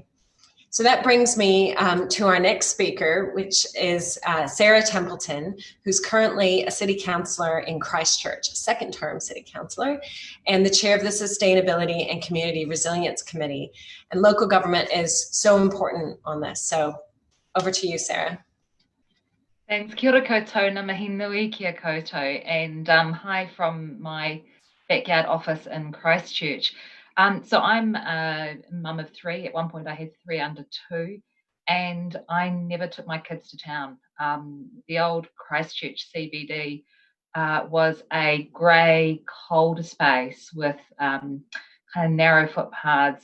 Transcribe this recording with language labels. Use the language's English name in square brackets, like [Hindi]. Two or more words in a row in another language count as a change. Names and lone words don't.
[English] So that brings me to our next speaker, which is Sarah Templeton, who's currently a city councillor in Christchurch, a second-term city councillor, and the chair of the Sustainability and Community Resilience Committee. And local government is so important on this. So over to you, Sarah. Thanks. [Māori] Kia ora koutou, ngā mihi nui kia koutou, [English] and hi from my backyard office in Christchurch. So I'm a mum of 3. At one point I had 3 under 2, and I never took my kids to town. The old Christchurch CBD was a grey, cold space with kind of narrow footpaths.